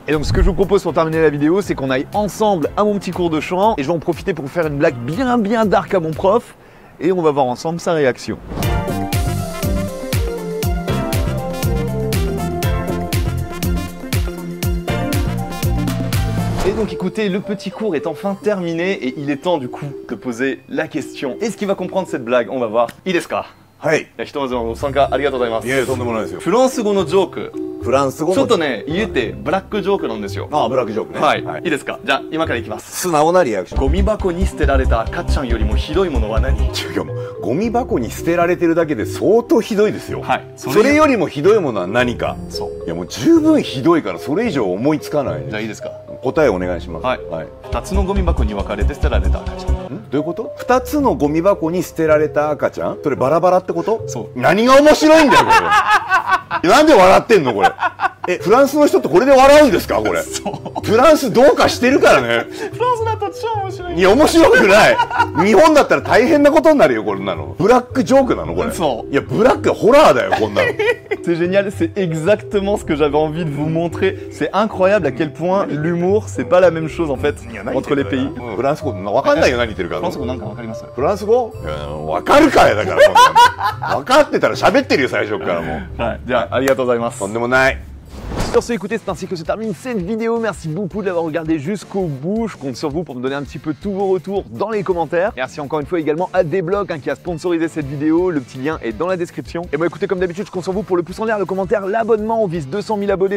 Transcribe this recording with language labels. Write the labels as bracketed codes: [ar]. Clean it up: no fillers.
[fr] Et donc ce que je vous propose pour terminer la vidéo, c'est qu'on aille ensemble à mon petit cours de chant et je vais en profiter pour faire une blague bien dark à mon prof et on va voir ensemble sa réaction. Et donc écoutez, le petit cours est enfin terminé et il est temps du coup de poser la question. Est-ce qu'il va comprendre cette blague? On va voir. Il est ska? [ja] はい。ひとまずのご参加ありがとうございます。いやいや、とんでもないですよ。フランス語のジョーク。フランス語のちょっとね、言ってブラックジョークなんですよ。ああ、ブラックジョークね。はい。いいですか？じゃあ、今からいきます。素直なリアクション。ゴミ箱に捨てられた赤ちゃんよりもひどいものは何？違う、ゴミ箱に捨てられてるだけで相当ひどいですよ。はい。それよりもひどいものは何か。そう。いや、もう十分ひどいからそれ以上思いつかない。じゃあいいですか？答えお願いします。はい。 2つのゴミ箱に分かれて捨てられた赤ちゃん。どういうこと？ 2つのゴミ箱に捨てられた赤ちゃん？それバラバラってこと？そう。何が面白いんだよこれ。なんで笑ってんのこれ。フランスの人ってこれで笑うんですかこれ。フランスどうかしてるからね。フランスだと超面白い。いや、面白くない。日本だったら大変なことになるよ、こんなの。ブラックジョークなのこれ。そう。いや、ブラックホラーだよ、こんなの。 [fr] C'est génial, c'est exactement ce que j'avais envie de vous montrer. C'est incroyable à quel point l'humour, c'est pas la même chose en fait entre les pays. [ja] フランス語わかんないよ、何言ってるか。フランス語なんかわかります？フランス語？わかるかいだから、こんなの。わかってたら喋ってるよ、最初からもう。はい、じゃあ、ありがとうございます。とんでもない。 [fr] Sur ce, écoutez, c'est ainsi que se termine cette vidéo. Merci beaucoup de l'avoir regardé jusqu'au bout. Je compte sur vous pour me donner un petit peu tous vos retours dans les commentaires. Merci encore une fois également à Dblock qui a sponsorisé cette vidéo. Le petit lien est dans la description. Et bon, écoutez, comme d'habitude, je compte sur vous pour le pouce en l'air, le commentaire, l'abonnement. On vise 200 000 abonnés.